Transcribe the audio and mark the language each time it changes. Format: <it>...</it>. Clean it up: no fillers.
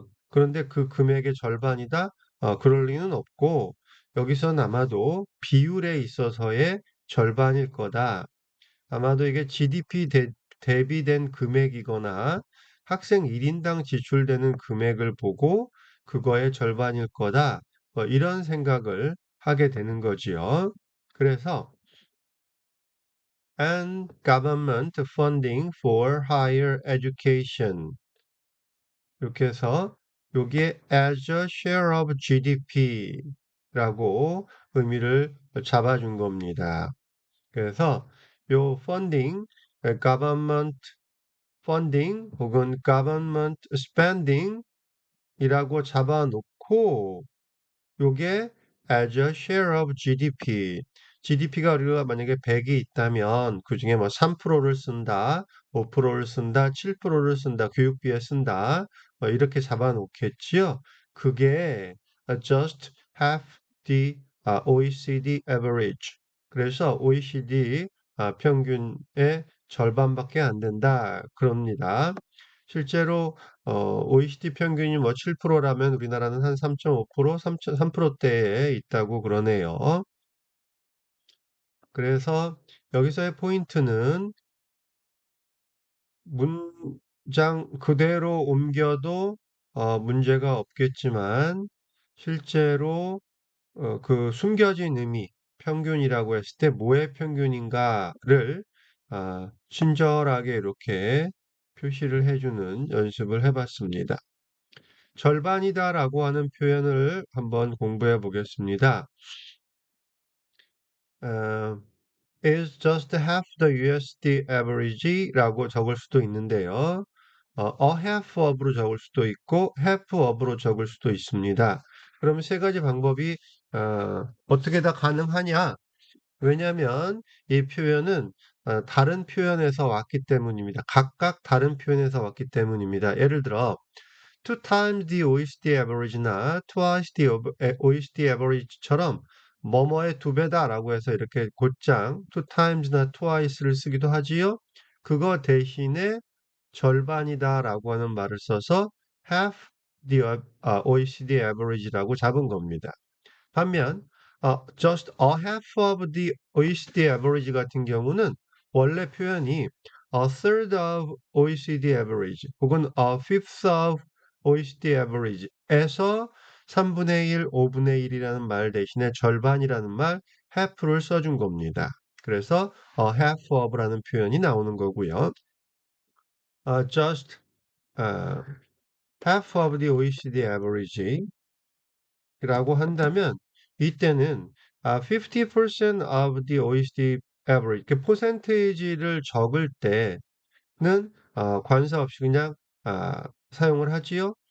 <ko>그런데 그 금액의 절반이다? 그럴 리는 없고 여기선 아마도 비율에 있어서의 절반일 거다. 아마도 이게 GDP 대비된 금액이거나 학생 1인당 지출되는 금액을 보고 그거의 절반일 거다. 뭐 이런 생각을 하게 되는 거지요. 그래서</ko> <en>and government funding for higher education.</en> <ko>이렇게 해서 여기에</ko> <en>as a share of GDP</en> <ko>라고 의미를 잡아준 겁니다. 그래서 요 funding,</ko> <en>government funding</en> <ko>혹은</ko> <en>government spending</en> <ko>이라고 잡아놓고 요게</ko> <en>as a share of GDP.</en> <ko>GDP가 우리가 만약에 100이 있다면 그중에 뭐 3%를 쓴다, 5%를 쓴다, 7%를 쓴다, 교육비에 쓴다. 뭐 이렇게 잡아놓겠지요. 그게</ko> <en>just half the OECD average.</en> <ko>그래서 OECD 평균의 절반밖에 안 된다. 그럽니다. 실제로 OECD 평균이 뭐 7%라면 우리나라는 한 3.5%, 3%대에 있다고 그러네요. 그래서 여기서의 포인트는 문장 그대로 옮겨도 문제가 없겠지만 실제로 그 숨겨진 의미, 평균이라고 했을 때 뭐의 평균인가를 친절하게 이렇게 표시를 해주는 연습을 해봤습니다. 절반이다라고 하는 표현을 한번 공부해 보겠습니다.</ko> <en>어, is just half the USD average</en> <ko>라고 적을 수도 있는데요.</ko> <en>a half of</en> <ko>로 적을 수도 있고</ko> <en>half of</en> <ko>로 적을 수도 있습니다. 그럼 세 가지 방법이 어떻게 다 가능하냐? 왜냐하면 이 표현은 다른 표현에서 왔기 때문입니다. 각각 다른 표현에서 왔기 때문입니다. 예를 들어</ko> <en>two times the OECD average</en> <ko>나</ko> <en>twice the OECD average</en> <ko>처럼 뭐뭐의 두 배다라고 해서 이렇게 곧장 two times나 twice를 쓰기도 하지요. 그거 대신에 절반이다라고 하는 말을 써서</ko> <en>half the OECD average</en> <ko>라고 잡은 겁니다. 반면</ko> <en>just a half of the OECD average</en> <ko>같은 경우는 원래 표현이</ko> <en>a third of OECD average</en> <ko>혹은</ko> <en>a fifth of OECD average</en> <ko>에서 3분의 1, 5분의 1이라는 말 대신에 절반이라는 말 half를 써준 겁니다. 그래서 half of라는 표현이 나오는 거고요.</ko> <en>just uh, half of the OECD average</en> <ko>라고 한다면 이때는</ko> <en>50% of the OECD average</en> <ko>그 퍼센테이지를 적을 때는 관사 없이 그냥 사용을 하지요.</ko>